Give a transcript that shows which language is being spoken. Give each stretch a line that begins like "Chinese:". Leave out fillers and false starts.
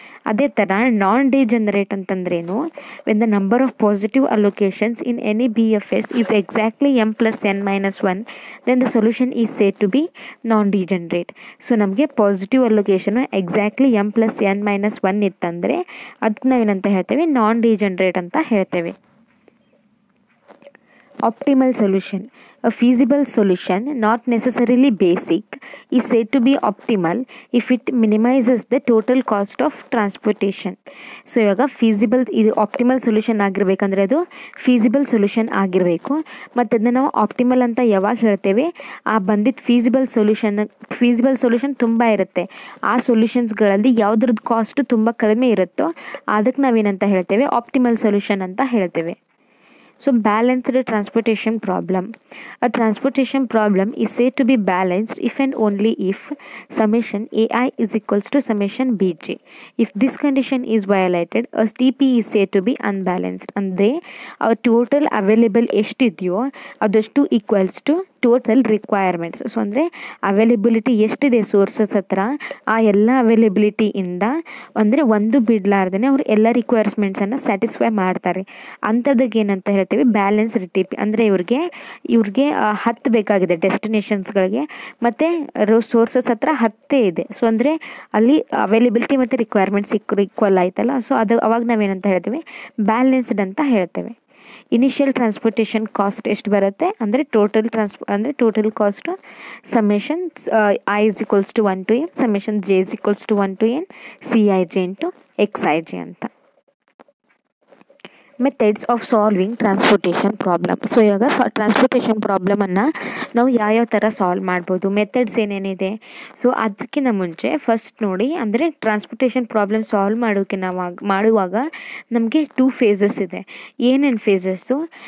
Kannada: ಅದೇ ಥರ ನಾನ್ ಡಿಜನರೇಟ್ ಅಂತಂದ್ರೇನು?
English: When the number of positive allocations in any BFS is exactly m+n-1 then the solution is said to be non degenerate.
Kannada: So ನಮಗೆ positive ಅಲೋಕೇಶನು exactly m+n-1 ಇತ್ತಂದರೆ ಅದಕ್ಕೆ ನಾವೇನಂತ ಹೇಳ್ತೇವೆ, ನಾನ್ degenerate ಅಂತ ಹೇಳ್ತೇವೆ.
English: Optimal solution. A feasible solution, not necessarily basic, is said to be optimal if it minimizes the total cost of transportation.
Kannada: So ಇವಾಗ feasible ಇದು optimal solution ಆಗಿರಬೇಕಂದ್ರೆ ಅದು ಫೀಸಿಬಲ್ ಸೊಲ್ಯೂಷನ್ ಆಗಿರಬೇಕು. ಮತ್ತು ಅದನ್ನ ನಾವು ಆಪ್ಟಿಮಲ್ ಅಂತ ಯಾವಾಗ ಹೇಳ್ತೇವೆ, ಆ ಬಂದಿದ್ದ ಫೀಸಿಬಲ್ ಸೊಲ್ಯೂಷನ್ ತುಂಬ ಇರುತ್ತೆ, ಆ ಸೊಲ್ಯೂಷನ್ಸ್ಗಳಲ್ಲಿ ಯಾವುದ್ರದ್ದು ಕಾಸ್ಟು ತುಂಬ ಕಡಿಮೆ ಇರುತ್ತೋ ಅದಕ್ಕೆ ನಾವೇನಂತ ಹೇಳ್ತೇವೆ, ಆಪ್ಟಿಮಲ್ ಸೊಲ್ಯೂಷನ್ ಅಂತ ಹೇಳ್ತೇವೆ.
English: So balanced transportation problem. A transportation problem is said to be balanced if and only if summation AI is equals to summation BJ. If this condition is violated, a TP is said to be unbalanced.
Kannada: ಅಂದರೆ
English: our total available
Kannada: ಎಷ್ಟಿದೆಯೋ ಅದಷ್ಟು equals to total requirements. So ಅಂದರೆ availability ಎಷ್ಟಿದೆ sources ಹತ್ರ, ಆ ಎಲ್ಲ ಅವೈಲೇಬಿಲಿಟಿಯಿಂದ ಅಂದರೆ ಒಂದು ಬಿಡಲಾರ್ದೇ ಅವರು ಎಲ್ಲ ರಿಕ್ವೈರ್ಮೆಂಟ್ಸನ್ನು ಸ್ಯಾಟಿಸ್ಫೈ ಮಾಡ್ತಾರೆ. ಅಂಥದ್ದಕ್ಕೆ ಏನಂತ ಹೇಳ್ತೀವಿ, ಬ್ಯಾಲೆನ್ಸ್ಡ್ TP. ಅಂದರೆ ಇವ್ರಿಗೆ 10 ಬೇಕಾಗಿದೆ ಡೆಸ್ಟಿನೇಷನ್ಸ್ಗಳಿಗೆ, ಮತ್ತು ಸೋರ್ಸಸ್ ಹತ್ರ 10 ಇದೆ. ಸೊ ಅಂದರೆ ಅಲ್ಲಿ ಅವೈಲೇಬಿಲಿಟಿ ಮತ್ತು ರಿಕ್ವೈರ್ಮೆಂಟ್ಸ್ ಈಕ್ವಲ್ ಆಯ್ತಲ್ಲ, ಸೊ ಅದು ಅವಾಗ ನಾವೇನಂತ ಹೇಳ್ತೀವಿ, ಬ್ಯಾಲೆನ್ಸ್ಡ್ ಅಂತ ಹೇಳ್ತೇವೆ. ಇನಿಷಿಯಲ್ ಟ್ರಾನ್ಸ್ಪೋರ್ಟೇಷನ್ ಕಾಸ್ಟ್ ಎಷ್ಟು ಬರುತ್ತೆ ಅಂದರೆ total cost summation I is equals to 1 to n, summation J is equals to 1 to n CIJ into XIJ ಅಂತ.
English: Methods of solving transportation problem.
Kannada: So ಇವಾಗ ಟ್ರಾನ್ಸ್ಪೋರ್ಟೇಷನ್ ಪ್ರಾಬ್ಲಮನ್ನು ನಾವು ಯಾವ್ಯಾವ ಥರ ಸಾಲ್ವ್ ಮಾಡ್ಬೋದು, ಮೆಥಡ್ಸ್ ಏನೇನಿದೆ. ಸೊ ಅದಕ್ಕಿಂತ ಮುಂಚೆ ಫಸ್ಟ್ ನೋಡಿ, ಅಂದರೆ ಟ್ರಾನ್ಸ್ಪೋರ್ಟೇಷನ್ ಪ್ರಾಬ್ಲಮ್ ಸಾಲ್ವ್ ಮಾಡುವಾಗ ನಮಗೆ 2 ಫೇಸಸ್ ಇದೆ. ಏನೇನು ಫೇಸಸ್ಸು?